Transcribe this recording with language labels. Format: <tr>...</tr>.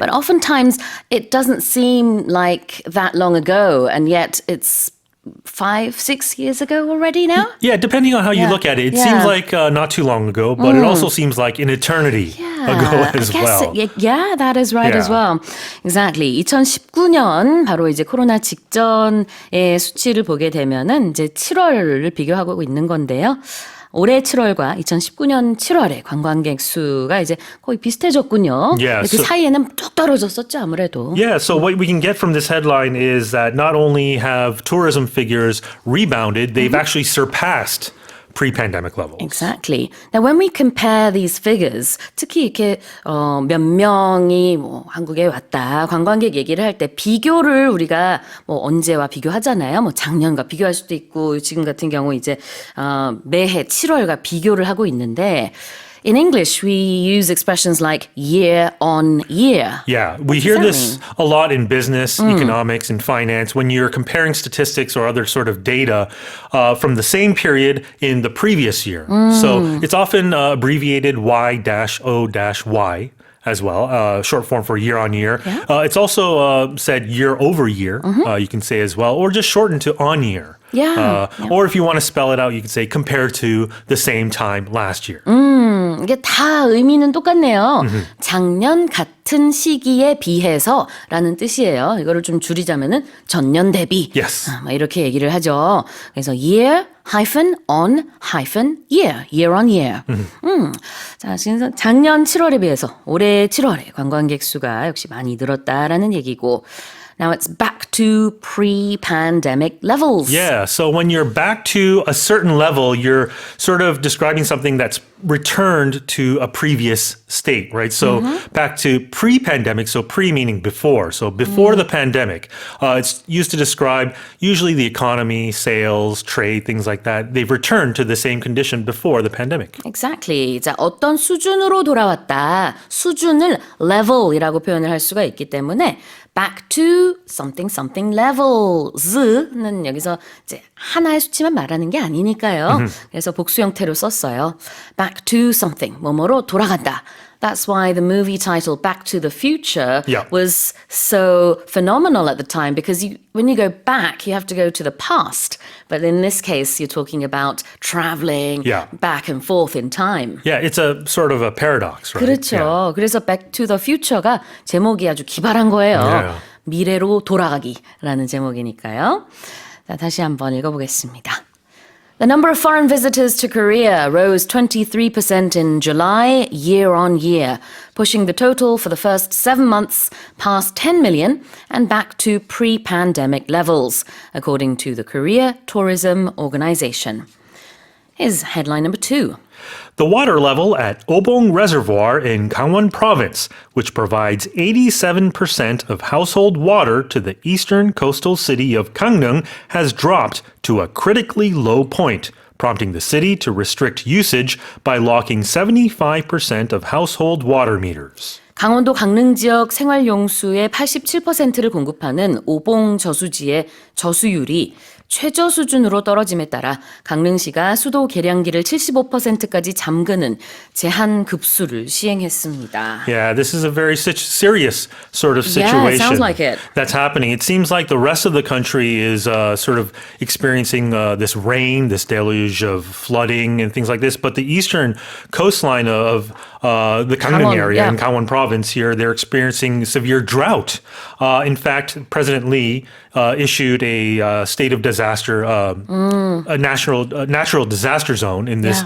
<en>But oftentimes it doesn't seem like that long ago, and yet it's 5-6 years ago already now? Yeah, depending on how you look at it. It seems like not too long ago, but it also seems like an eternity ago as well. Yeah, that is right as well. Exactly.</en> <ko>2019년 바로 이제 코로나 직전의 수치를 보게 되면은 이제 7월을 비교하고 있는 건데요. 올해 7월과 2019년 7월의 관광객 수가 이제 거의 비슷해졌군요.</ko> <en>Yeah,</en> <ko>그 사이에는 뚝 떨어졌었죠, 아무래도.</ko> <en>Yeah, so what we can get from this headline is that not only have tourism figures rebounded, they've actually surpassed pre-pandemic levels. Exactly. Now, when we compare these figures,</en> <ko>특히 이렇게 몇 명이 뭐 한국에 왔다 관광객 얘기를 할 때 비교를 우리가 뭐 언제와 비교하잖아요. 뭐 작년과 비교할 수도 있고 지금 같은 경우 이제 매해 7월과 비교를 하고 있는데.</ko> <en>In English, we use expressions like year on year. Yeah, we hear this a lot in business, economics, and finance when you're comparing statistics or other sort of data from the same period in the previous year. So it's often abbreviated Y-O-Y. As well, short form for year on year. Yeah. It's also said year over year, you can say as well, or just shortened to on year. Or if you want to spell it out, you can say compared to the same time last year.</en> <ko>이게 다 의미는 똑같네요. 작년 같은 시기에 비해서라는 뜻이에요. 이거를 좀 줄이자면은 전년 대비.</ko> <en>Yes.</en> <ko>이렇게 얘기를 하죠.</ko> <en>그래서 year on year on year.</en> <ko>자, 작년 7월에 비해서 올해 7월에 관광객 수가 역시 많이 늘었다라는 얘기고.</ko> <en>Now it's back to pre-pandemic levels. Yeah, so when you're back to a certain level, you're sort of describing something that's returned to a previous state, right? So back to pre-pandemic, so pre meaning before. So before the pandemic, it's used to describe usually the economy, sales, trade, things like that. They've returned to the same condition before the pandemic. Exactly.</en> <ko>자, 어떤 수준으로 돌아왔다. 수준을 level이라고 표현을 할 수가 있기 때문에 back to something levels는 여기서 이제 하나의 수치만 말하는 게 아니니까요. 그래서 복수 형태로 썼어요.</ko> <en>back to something,</en> <ko>뭐뭐로 돌아간다.</ko> <en>That's why the movie title Back to the Future was so phenomenal at the time because when you go back, you have to go to the past. But in this case, you're talking about traveling back and forth in time. Yeah, it's a sort of a paradox, right?</en> <ko>그렇죠. 그래서 Back to the Future가 제목이 아주 기발한 거예요. 미래로 돌아가기라는 제목이니까요. 자, 다시 한번 읽어보겠습니다.</ko> <en>The number of foreign visitors to Korea rose 23% in July, year on year, pushing the total for the first 7 months past 10 million and back to pre-pandemic levels, according to the Korea Tourism Organization. Here's headline number 2. The water level at Obong Reservoir in Gangwon Province, which provides 87% of household water to the eastern coastal city of Gangneung, has dropped to a critically low point, prompting the city to restrict usage by locking 75% of household water meters. 강원도 강릉 지역 생활용수의 87%를 공급하는 오봉 저수지의 저수율이 최저 수준으로 떨어짐에 따라 강릉시가 수도 계량기를 75%까지 잠그는 제한 급수를 시행했습니다. Yeah, this is a very serious sort of Yeah, situation it sounds like it. that's happening. It seems like the rest of the country is sort of experiencing this rain, this deluge of flooding and things like this. But the eastern coastline of the Gangneung area yeah. in Gangwon Province here, they're experiencing severe drought. In fact, President Lee issued a state of disaster, a natural disaster zone in this</en>